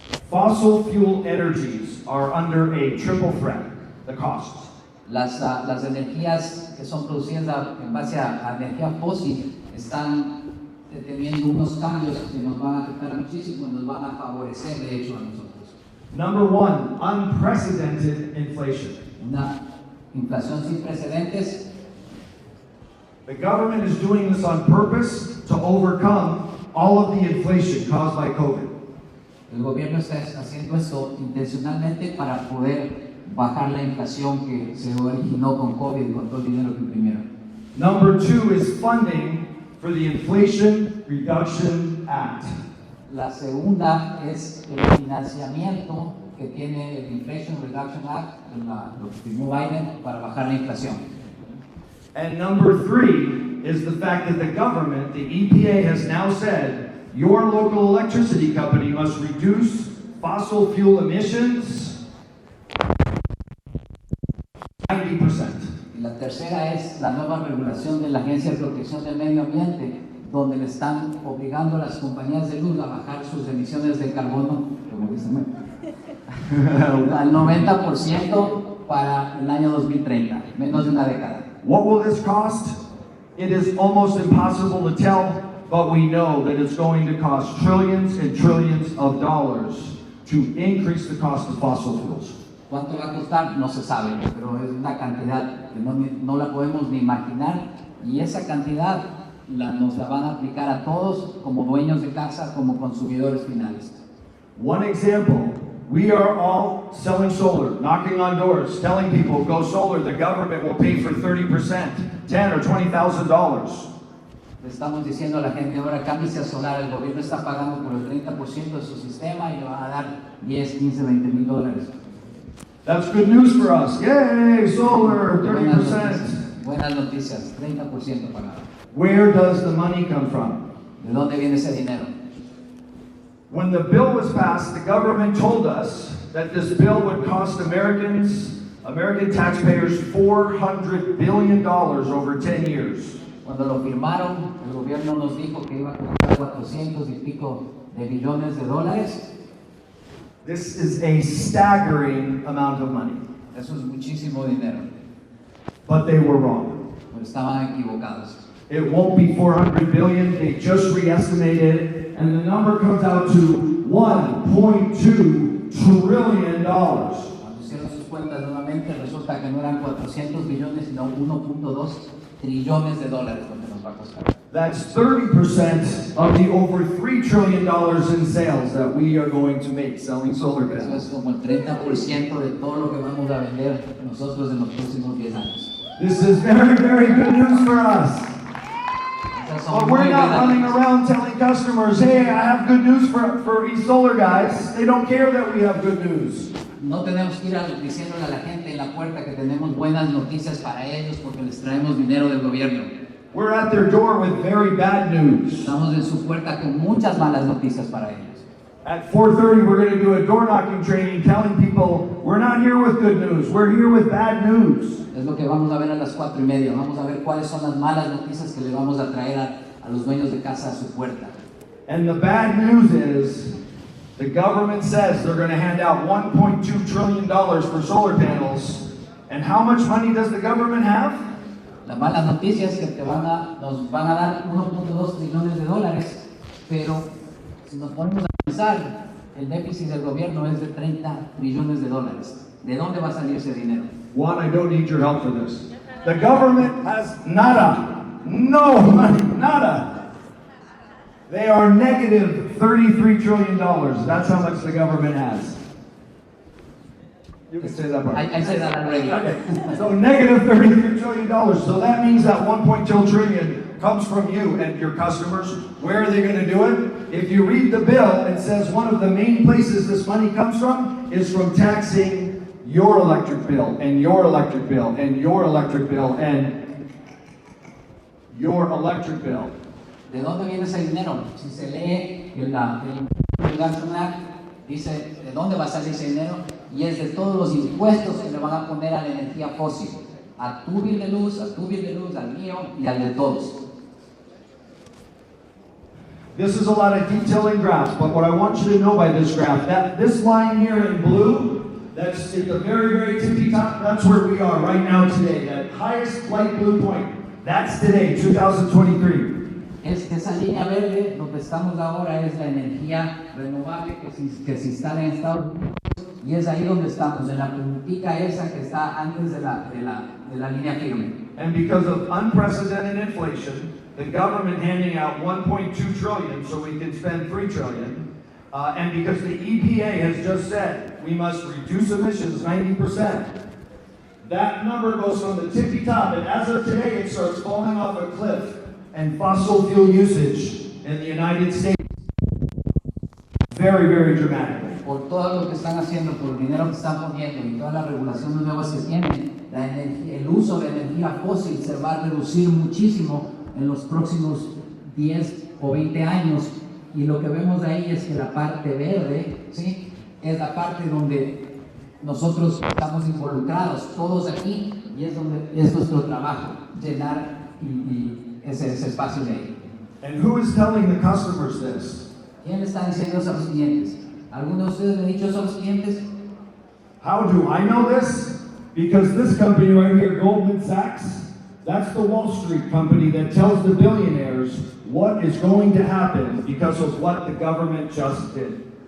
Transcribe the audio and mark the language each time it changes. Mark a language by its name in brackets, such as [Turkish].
[English] Fossil fuel energies are under a triple threat, the costs. [Spanish] Las energías que son producidas en base a energía fósil están teniendo unos cambios que nos van a afectar muchísimo y nos van a favorecer de hecho a nosotros. [English] Number one, unprecedented inflation. [Spanish] Una inflación sin precedentes. [English] The government is doing this on purpose to overcome all of the inflation caused by COVID. [Spanish] El gobierno está haciendo esto intencionalmente para poder bajar la inflación que se originó con COVID y con todo el dinero que imprimieron. [English] Number two is funding for the Inflation Reduction Act. [Spanish] La segunda es el financiamiento que tiene el Inflation Reduction Act, lo que firmó Biden para bajar la inflación. [English] And number three is the fact that the government, the EPA, has now said your local electricity company must reduce fossil fuel emissions 90%. [Spanish] Y la tercera es la nueva regulación de la Agencia de Protección del Medio Ambiente, donde le están obligando a las compañías de luz a bajar sus emisiones de carbono, como dicen, al 90% para el año 2030, menos de una década. [English] What will this cost? It is almost impossible to tell, but we know that it's going to cost trillions and trillions of dollars to increase the cost of fossil fuels. [Spanish] ¿Cuánto va a costar? No se sabe, pero es una cantidad que no la podemos ni imaginar, y esa cantidad nos la van a aplicar a todos como dueños de casa, como consumidores finales. [English] One example, we are all selling solar, knocking on doors, telling people go solar, the government will pay for 30%, $10,000 or $20,000. [Spanish] Le estamos diciendo a la gente, ahora cámbiese a solar, el gobierno está pagando por el 30% de su sistema y le van a dar 10, 15, 20 mil dólares. [English] That's good news for us. Yay, solar, 30%. [Spanish] Buenas noticias, 30% pagado. [English] Where does the money come from? [Spanish] ¿De dónde viene ese dinero? [English] When the bill was passed, the government told us that this bill would cost American taxpayers $400 billion over 10 years. [Spanish] Cuando lo firmaron, el gobierno nos dijo que iba a costar 400 y pico de billones de dólares. [English] This is a staggering amount of money. [Spanish] Eso es muchísimo dinero, [English] But they were wrong. [Spanish] pero estaban equivocados. [English] It won't be 400 billion, they just re-estimated, and the number comes out to $1.2 trillion. [Spanish] Cuando hicieron sus cuentas nuevamente, resulta que no eran 400 billones, sino 1.2 trillones de dólares lo que nos va a costar. [English] That's 30% of the over $3 trillion in sales that we are going to make selling solar [Spanish] Eso [English] panels. [Spanish] es como el 30% de todo lo que vamos a vender nosotros en los próximos 10 años. [English] This is very, very good news for us. [Spanish] Esas son [English] But [Spanish] muy [English] we're not [Spanish] buenas [English] running [Spanish] noticias. [English] around telling customers, hey, I have good news for these solar guys. They don't care that we have good news. [Spanish] No tenemos que ir diciéndole a la gente en la puerta que tenemos buenas noticias para ellos porque les traemos dinero del gobierno. [English] We're at their door with very bad news. [Spanish] Estamos en su puerta con muchas malas noticias para ellos. [English] At 4:30, we're going to do a door knocking training telling people, we're not here with good news, we're here with bad news. [Spanish] Es lo que vamos a ver a las 4:30. Vamos a ver cuáles son las malas noticias que le vamos a traer a los dueños de casa a su puerta. [English] And the bad news is, the government says they're going to hand out $1.2 trillion for solar panels. And how much money does the government have? [Spanish] La mala noticia es que nos van a dar 1.2 trillones de dólares, pero si nos ponemos a pensar, el déficit del gobierno es de 30 trillones de dólares. ¿De dónde va a salir ese dinero? [English] One, I don't need your help for this. The government has [Spanish] nada, [English] no money, nada. They are negative $33 trillion. That's how much the government has. You can say that part. I say that already. Okay. So negative $33 trillion. So that means that 1.2 trillion comes from you and your customers. Where are they going to do it? If you read the bill, it says one of the main places this money comes from is from taxing your electric bill and your electric bill and your electric bill and your electric bill. [Spanish] ¿De dónde viene ese dinero? Si se lee el Reduction Act, dice de dónde va a salir ese dinero, y es de todos los impuestos que le van a poner a la energía fósil, a tu bill de luz, al mío y al de todos. [English] This is a lot of detail in graphs, but what I want you to know by this graph, that this line here in blue, that's at the very, very tippy top, that's where we are right now today, that highest light blue point, that's today, 2023. [Spanish] Esa línea verde, lo que estamos ahora es la energía renovable que se instala en Estados Unidos y es ahí donde estamos, en la puntica esa que está antes de la línea firme. [English] And because of unprecedented inflation, the government handing out 1.2 trillion so we can spend 3 trillion, and because the EPA has just said we must reduce emissions 90%, that number goes from the tippy top, and as of today, it starts falling off a cliff, and fossil fuel usage in the United States very, very dramatically. [Spanish] Por todo lo que están haciendo, por el dinero que están poniendo y todas las regulaciones nuevas que tienen, el uso de energía fósil se va a reducir muchísimo en los próximos 10 o 20 años. Y lo que vemos ahí es que la parte verde, ¿sí?, es la parte donde nosotros estamos involucrados, todos aquí, y es donde es nuestro trabajo, llenar ese espacio de ahí. [English] And who is telling the customers this? [Spanish] ¿Quién le está diciendo eso a los clientes? ¿Alguno de ustedes le ha dicho eso a los clientes? [English] How do I know this? Because this company right here, Goldman Sachs, that's the Wall Street company that tells the billionaires what is going to happen because of what the government just did.